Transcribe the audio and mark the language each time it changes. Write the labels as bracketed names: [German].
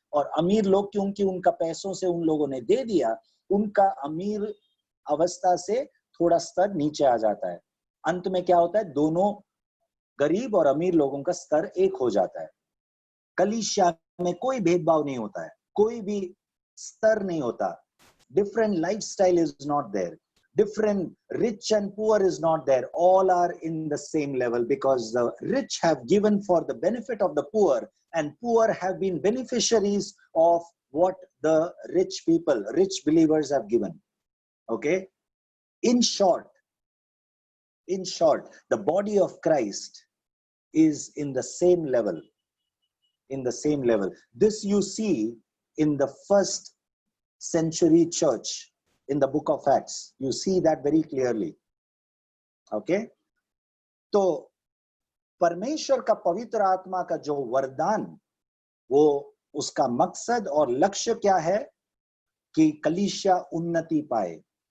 [Hindi] और अमीर लोग क्योंकि उनका पैसों से उन लोगों ने दे दिया, उनका अमीर अवस्था से थोड़ा स्तर नीचे आ जाता है। अंत में क्या होता है, दोनों गरीब और अमीर लोगों का स्तर एक हो जाता है। कलीसिया में कोई भेदभाव नहीं होता है, कोई भी स्तर नहीं होता। [English] Different lifestyle is not there, different rich and poor is not there, all are in the same level, because the rich have given for the benefit of the poor, and poor have been beneficiaries of what the rich people, rich believers have given. Okay, in short, the body of Christ is in the same level, this you see in the first century church. In the book of Acts, you see that very clearly. [Hindi] Okay, तो परमेश्वर का पवित्र आत्मा का जो वरदान, वो उसका मकसद और लक्ष्य क्या है कि कलीसिया उन्नति पाए।